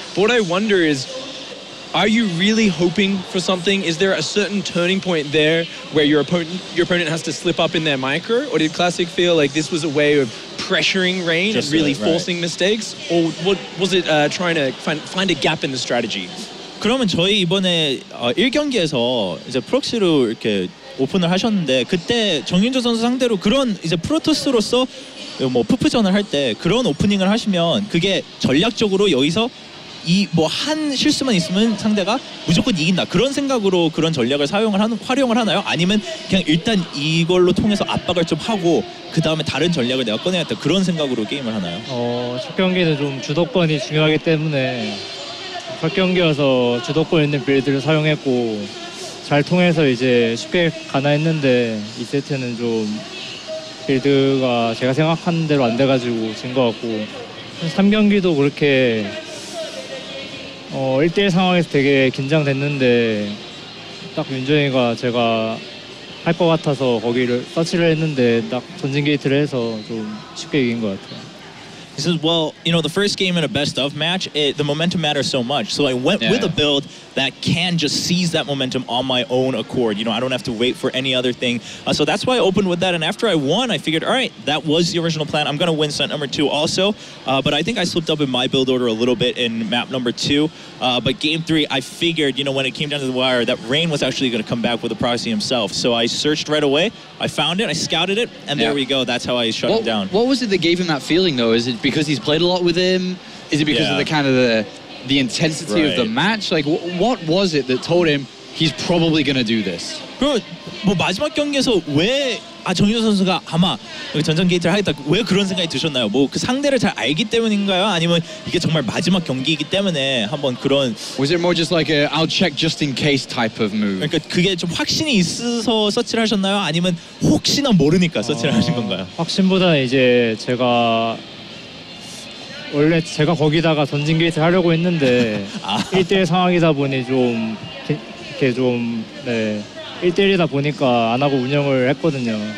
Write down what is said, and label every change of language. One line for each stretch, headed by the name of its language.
English: But what I wonder is, are you really hoping for something? Is there a certain turning point there where your opponent has to slip up in their micro, or did Classic feel like this was a way of pressuring Rain and really forcing mistakes, or what was it trying to find a gap in the strategy?
Korean: 그러면 저희 이번에 1경기에서 이제 프록시로 이렇게 오픈을 하셨는데 그때 정윤조 선수 상대로 그런 이제 프로토스로서 뭐 푸프전을 할 때 그런 오프닝을 하시면 그게 전략적으로 여기서 이 뭐 한 실수만 있으면 상대가 무조건 이긴다 그런 생각으로 그런 전략을 활용을 하나요? 아니면 그냥 일단 이걸로 통해서 압박을 좀 하고 그 다음에 다른 전략을 내가 꺼내야겠다 그런 생각으로 게임을 하나요? 첫 경기는 좀 주도권이 중요하기 때문에 첫 경기여서 주도권 있는 빌드를 사용했고 잘 통해서 이제 쉽게 가나 했는데 이 세트는 좀 빌드가 제가 생각한 대로 안 돼가지고 진 것 같고 3경기도 그렇게 1대1 상황에서 되게 긴장됐는데 딱 윤정이가 제가 할 것 같아서 거기를 서치를 했는데 딱 전진 게이트를 해서 좀 쉽게 이긴 것 같아요.
English: He says, well, you know, the first game in a best-of match, the momentum matters so much. So I went with a build that can just seize that momentum on my own accord. You know, I don't have to wait for any other thing. So that's why I opened with that. And after I won, I figured, all right, that was the original plan. I'm going to win set number 2 also. But I think I slipped up in my build order a little bit in map number 2. But game 3, I figured, you know, when it came down to the wire, that Rain was actually going to come back with a proxy himself. So I searched right away. I found it. I scouted it. And there we go. That's how I shut him down. What was it that gave him that feeling, though? Is it because he's played a lot with him? Is it because of the kind of the intensity of the match? Like, what was it that told him he's probably going to do this?
Korean: 그럼 뭐 마지막 경기에서 왜 정윤호 선수가 아마 전전 게이트를 하겠다 왜 그런 생각이 드셨나요? 뭐 그 상대를 잘 알기 때문인가요? 아니면 이게 정말 마지막 경기이기 때문에 한번 그런
English: Was it more just like a I'll check just in case type of move?
Korean: 그러니까 그게 좀 확신이 있어서 서치를 하셨나요? 아니면 혹시나 모르니까 서치를 하신 건가요? 확신보다 이제 제가 원래 제가 거기다가 전진 게이트 하려고 했는데 1대1 상황이다 보니 좀 이렇게 좀 1대1이다 보니까 안 하고 운영을 했거든요.